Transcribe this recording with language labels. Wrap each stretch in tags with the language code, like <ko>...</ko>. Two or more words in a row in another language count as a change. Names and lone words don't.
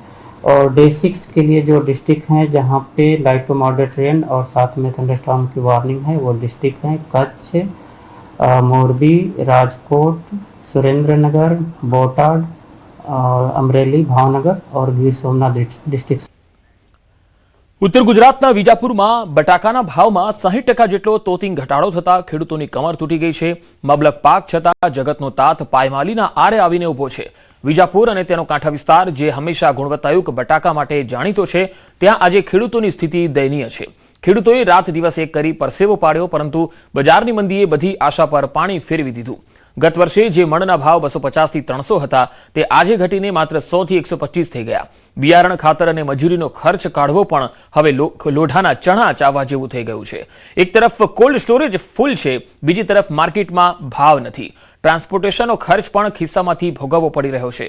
<hi>और डे 6 के लिए जो डिस्ट्रिक्ट हैं जहां पे</hi> <en>light to moderate rain</en> <hi>और साथ में</hi> <en>thunder storm</en> <hi>की वार्निंग है वो डिस्ट्रिक्ट हैं कच्छ, मोरबी, राजकोट, सुरेंद्रनगर, बोटाद, अमरेली, भावनगर और गिर सोमनाथ डिस्ट्रिक्ट।</hi> <gu>ઉત્તર ગુજરાતના વિજાપુરમાં બટાકાના ભાવમાં 60% જેટલો તોતિંગ ઘટાડો થતા ખેડૂતોની કમર તૂટી ગઈ છે। મબલક પાક છતાં જગતનો તાત પાયમાલીના આરે આવીને ઉભો છે। વિજાપુર અને તેનો કાંઠા વિસ્તાર જે હમેશા ગુણવત્તાયુક્ત બટાકા માટે જાણીતો છે, ત્યાં આજે ખેડૂતોની સ્થિતિ દયનીય છે। ખેડૂતોએ રાત દિવસ એક કરી પરસેવો પાડ્યો, પરંતુ બજારની મંદીએ બધી આશા પર પાણી ફેરવી દીધું। ગત વર્ષે જે મણના ભાવ 250 થી 300 હતા તે આજે ઘટીને માત્ર 100 થી 125 થઈ ગયા। બિયારણ, ખાતર અને મજૂરીનો ખર્ચ કાઢવો પણ હવે લોઢાના ચણા ચાવવા જેવું થઈ ગયું છે। એક તરફ</gu> <en>cold storage</en> <gu>ફૂલ છે, બીજી તરફ માર્કેટમાં ભાવ નથી। ટ્રાન્સપોર્ટેશનનો ખર્ચ પણ ખિસ્સામાંથી ભોગવવો પડી રહ્યો છે।</gu>